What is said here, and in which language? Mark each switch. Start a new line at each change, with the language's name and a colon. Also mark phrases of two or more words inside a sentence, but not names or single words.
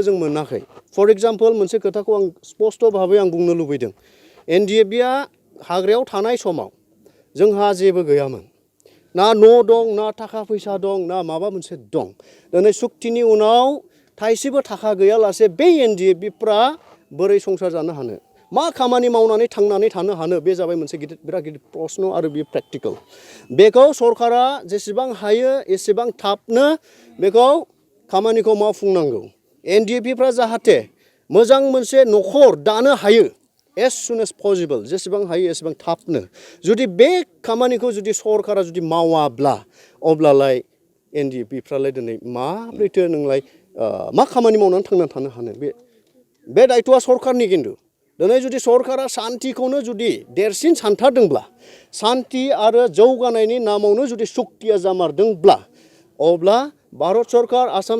Bodo: जों मोनाखै फर एग्जाम्पल मोनसे खोथाखौ आं स्पष्ट भाबै आं बुंनो लुबैदों एनडिएबिआ हाग्रायाव थानाय समाव जोंहा जेबो गैयामोन ना न' दं ना थाखा फैसा दं ना माबा मोनसे दं दिनै सुक्तिनि उनाव थाइसेबो थाखा गैयालासे बे एनडिएबिफ्रा बोरै संसार जानो हानो मा खामानि मावनानै थांनानै थानो हानो बे जाबाय मोनसे बिराद गिदिर प्रश्न आरो बे प्रेक्टिकल बेखौ सरकारा जेसेबां हायो एसेबां थाबनो बेखौ खामानिखौ मावफुंनांगौ एनडिएबिफ्रा जाहाथे मोजां मोनसे न'खर दानो हायो
English: as soon as possible
Bodo: जेसेबां हायो एसेबां थाबनो जुदि बे खामानिखौ जुदि सरकारा जुदि मावाब्ला अब्लालाय एनडिएबिफ्रालाय दिनै माब्रैथो नोंलाय मा खामानि मावनानै थांनानै थानो हानो बे दायथ'आ सरकारनि किन्तु दिनै जुदि सरकारा शान्तिखौनो जुदि देरसिन सानथारदोंब्ला शान्ति आरो जौगानायनि नामावनो जुदि सुक्तिया जामारदोंब्ला अब्ला भारत सरकार आसाम